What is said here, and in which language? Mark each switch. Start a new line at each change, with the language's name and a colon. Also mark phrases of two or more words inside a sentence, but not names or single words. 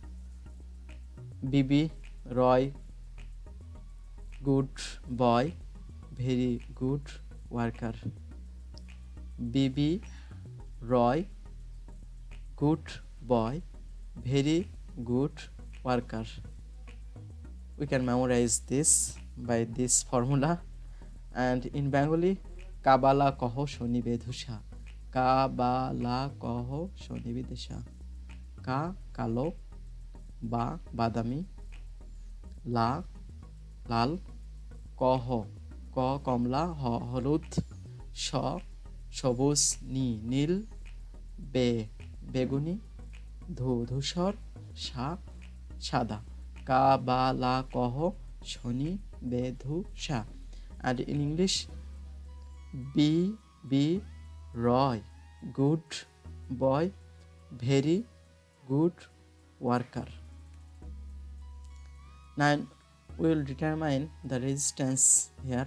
English: BB, Roy, good boy, very good worker. BB, Roy, good boy, very good worker. We can memorize this by this formula. And in Bengali,
Bangla: কাবালা কহ শনি বেধুসা. কাবালা কহ শনি বেধুসা. ক কালো, ব বাদামি, ল লাল, কহ ক কমলা, হ হলুদ, স সবুজ, নি নীল, বে বেগুনি, ধু ধূসর, সা সাদা. কা বা লা কহ শনি বেধু সা.
English: And in English, B Roy, good boy, very good worker. Now we will determine the resistance here.